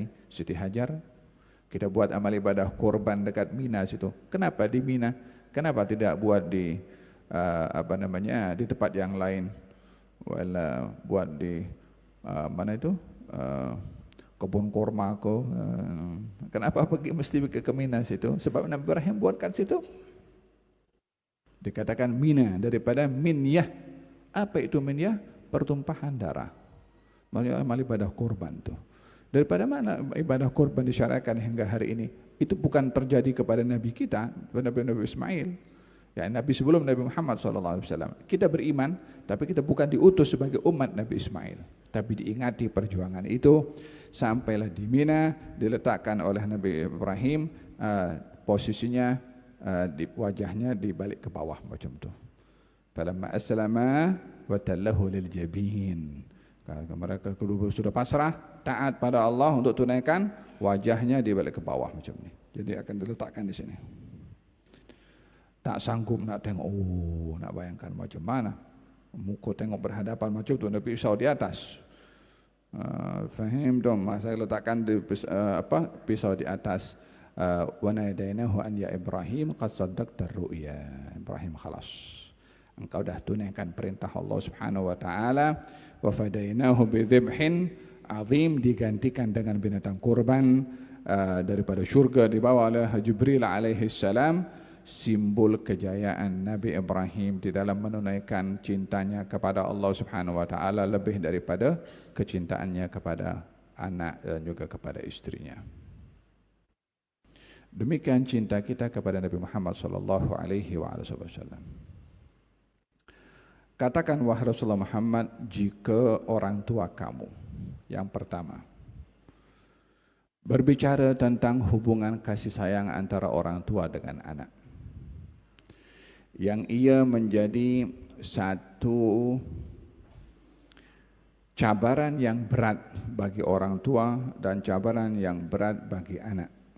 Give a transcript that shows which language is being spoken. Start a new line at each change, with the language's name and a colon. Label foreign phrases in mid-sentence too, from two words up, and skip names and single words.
Malay: Siti Hajar. Kita buat amal ibadah korban dekat Mina situ. Kenapa di Mina? Kenapa tidak buat di di tempat yang lain? Buat di mana itu? Kebun kurma ko. Kenapa pergi mesti ke Mina situ? Sebab Nabi Ibrahim buatkan situ. Dikatakan Mina daripada minyah. Apa itu minyah? Pertumpahan darah. Amal ibadah korban tu. Daripada mana ibadah korban disyariatkan hingga hari ini? Itu bukan terjadi kepada Nabi kita, Nabi Ismail. Ya, Nabi sebelum Nabi Muhammad SAW. Kita beriman, tapi kita bukan diutus sebagai umat Nabi Ismail. Tapi diingati perjuangan itu. Sampailah di Mina, diletakkan oleh Nabi Ibrahim, posisinya di wajahnya dibalik ke bawah macam tu.
Arabic: فلما أسلما وتله للجبين.
Malay: Kalau mereka kedua sudah pasrah, taat pada Allah untuk tunaikan, wajahnya dibalik ke bawah macam ni. Jadi akan diletakkan di sini. Tak sanggup nak tengok, nak bayangkan macam mana. Muka tengok berhadapan macam tu, ada pisau di atas. Faham dong, saya letakkan di, pisau di atas.
Arabic: وناديناه أن يا إبراهيم قد صدقت الرؤيا.
Malay: Ibrahim khalas, engkau dah tunaikan perintah Allah
Arabic: سبحانه وتعالى. وفديناه بذبح عظيم,
Malay: digantikan dengan binatang kurban daripada syurga dibawa oleh Jibril
Arabic: عليه السلام,
Malay: simbol kejayaan Nabi Ibrahim di dalam menunaikan cintanya kepada Allah
Arabic: سبحانه وتعالى
Malay: lebih daripada kecintaannya kepada anak dan juga kepada istrinya. Demikian cinta kita kepada Nabi Muhammad
Arabic: صلى الله عليه وسلم.
Malay: Katakan wahai Rasulullah Muhammad, jika orang tua kamu yang pertama berbicara tentang hubungan kasih sayang antara orang tua dengan anak, yang ia menjadi satu cabaran yang berat bagi orang tua dan cabaran yang berat bagi anak.